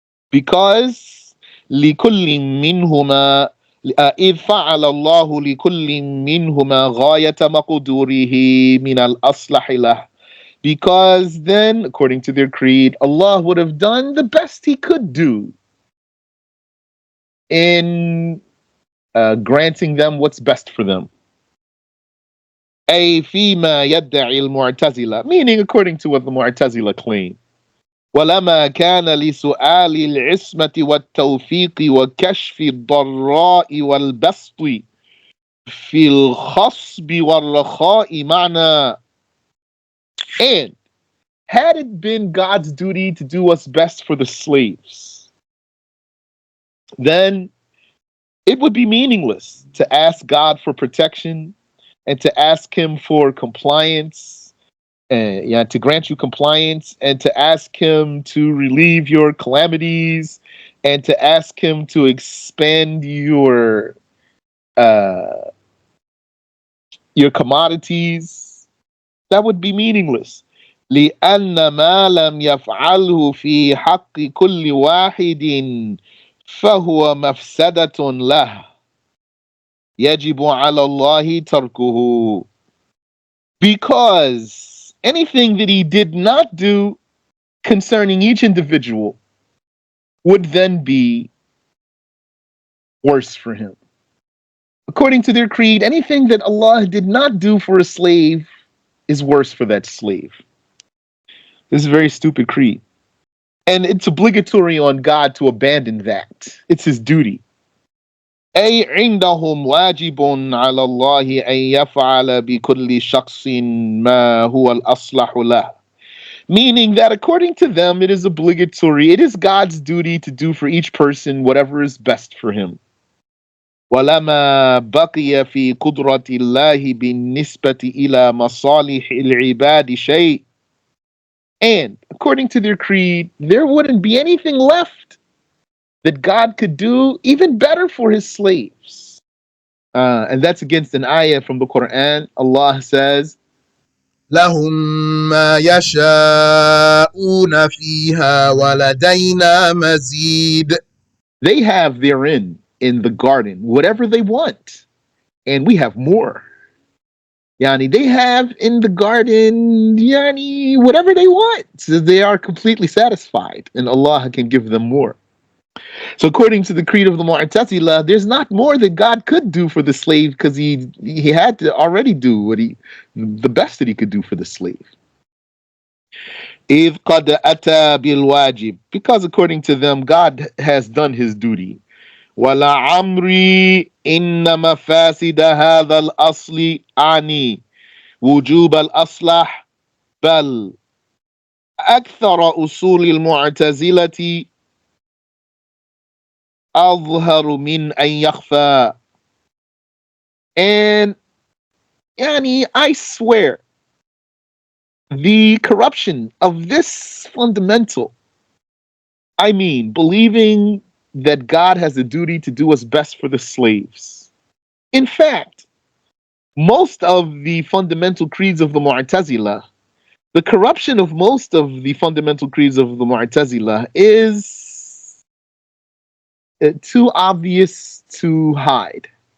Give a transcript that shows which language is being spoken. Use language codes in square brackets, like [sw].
[en] because [ar] لِكُلٍّ مِّنْهُمَا إِذْ فَعَلَ اللَّهُ لِكُلٍّ مِّنْهُمَا غَايَةَ مَقْدُورِهِ مِنَ الْأَصْلَحِ لَهُ, [en] because then, according to their creed, Allah would have done the best he could do in granting them what's best for them. [ar] أي فيما يدعي المعتزلة, [en] meaning according to what the Mu'tazila claim. [ar] ولما كان لسؤال العصمة والتوفيق وكشف الضراء والبسط في الخصب والرخاء معنى. [en] And had it been God's duty to do what's best for the slaves, then it would be meaningless to ask God for protection and to ask him for compliance, to grant you compliance, and to ask him to relieve your calamities, and to ask him to expand your commodities. That would be meaningless. [ar] لأن ما لم يفعله في حق كل واحد فهو مفسدة له يجب على الله تركه. [en] Because anything that he did not do concerning each individual would then be worse for him. According to their creed, anything that Allah did not do for a slave is worse for that slave. This is a very stupid creed. And it's obligatory on God to abandon that. It's his duty. [ar] أي عندهم واجب على الله أن يفعل بكل شخص ما هو الأصلح له. [en] Meaning that according to them, it is obligatory, it is God's duty to do for each person whatever is best for him. [ar] ولما بقي في قدرة الله بالنسبة إلى مصالح العباد شيء. [en] And according to their creed, there wouldn't be anything left that God could do even better for his slaves. And that's against an ayah from the Quran. Allah says, [ar] لهم ما يشاءون فيها ولدينا مزيد. [en] they have therein in the garden whatever they want, and we have more. Yani, they have in the garden, yani, whatever they want. So they are completely satisfied, and Allah can give them more. So, according to the creed of the Mu'tazila, there's not more that God could do for the slave because he had to already do the best that he could do for the slave. [ar] إِذْ قَدْ أَتَى بِالْوَاجِبِ, [en] because according to them, God has done his duty. [ar] وَلَعَمْرِي إِنَّ مَفَاسِدَ هَذَا الْأَصْلِ أَعْنِي وجوب الأصلح بل أكثر أصول المعتزلة أظهر من أن يخفى. [en] And yani, I swear, the corruption of this fundamental, I mean, believing that God has a duty to do what's best for the slaves. In fact, most of the fundamental creeds of the Mu'tazila, the corruption of most of the fundamental creeds of the Mu'tazila is too obvious to hide.